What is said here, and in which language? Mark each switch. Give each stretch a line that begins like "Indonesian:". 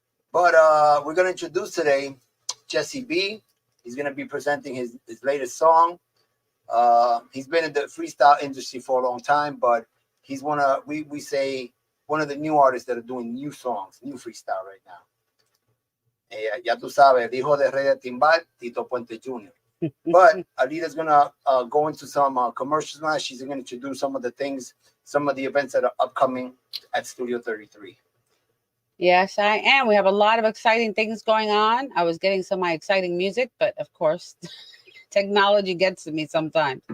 English: But we're gonna introduce today Jessee B. He's gonna be presenting his latest song. He's been in the freestyle industry for a long time, but he's one of the new artists that are doing new songs, new freestyle right now.
Spanish: Ya tú sabes, el hijo de Rey de Timbal, Tito Puente Jr.
English: But Alida's gonna go into some commercials now. She's gonna introduce some of the events that are upcoming at Studio 33. Yes, I am. We have a lot of exciting things going on. I was getting some of my exciting music, but of course, technology gets to me sometimes.